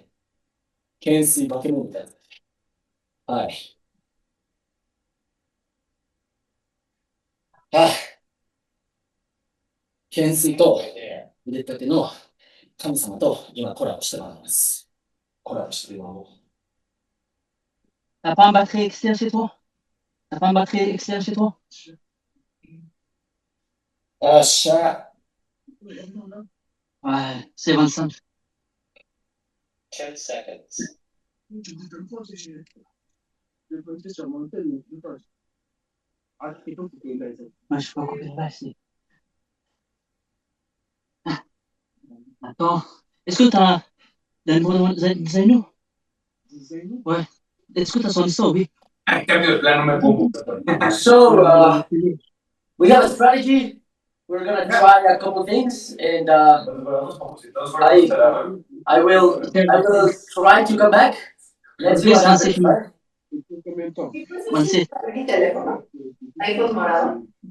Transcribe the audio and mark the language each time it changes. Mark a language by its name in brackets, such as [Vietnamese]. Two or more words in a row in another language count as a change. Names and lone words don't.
[Japanese] 懸垂化け物だぜ。はい。あ、懸垂と腕立ての神様と今コラボしてます。コラボしてるの。 [French] T'as pas un batterie externe chez toi? T'as pas un batterie externe chez toi? [Japanese] よっしゃ。 [French] Ouais, c'est 25. [English] 10 seconds. [French] Ouais, je peux couper le bas ici. Attends. Est-ce que t'as le numéro de Zaino? Ouais. Est-ce que t'as son histoire, oui? [Spanish] Cambio de plano, me pongo. [English] So, we have a strategy. We're gonna try a couple things, and I will try to come back. Let's see what happens. Right? [Spanish] iPhone morado.